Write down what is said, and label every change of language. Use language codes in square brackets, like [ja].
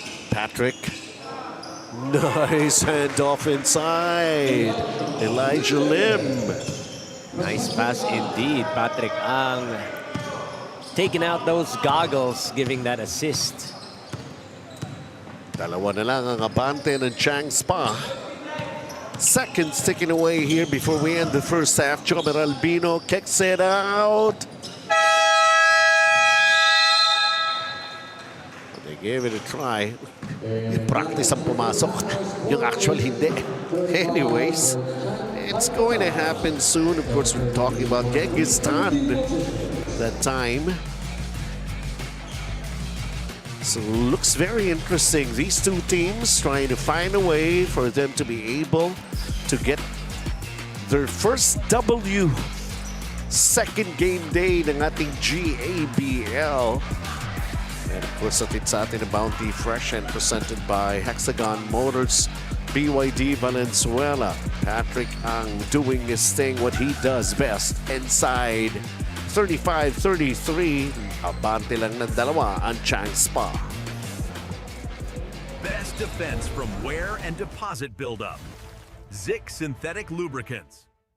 [en] Patrick. Nice handoff inside. Elijah Lim. Nice pass indeed. Patrick Ang taking out those goggles, giving that assist. [tl] Dalawa na lang ang abante ng Chang Spa. [en] Seconds ticking away here before we end the first half. Jomer Albino kicks it out. They gave it a try. [tl] Practice ang pumasok. Yung actual hindi. [en] Anyways, it's going to happen soon. Of course, we're talking about Genghis Khan that time. So looks very interesting. These two teams trying to find a way for them to be able to get their first W. [tl] Second game day ng ating GABL. [en] And of course, [tl] atid sa atin ang [en] Bounty Fresh and presented by Hexagon Motors, BYD Valenzuela. Patrick Ang doing his thing, what he does best, inside 35-33. [tl] Abante lang ng dalawa ang Chang Spa. [en] Best defense from wear and deposit buildup. Zik Synthetic Lubricants.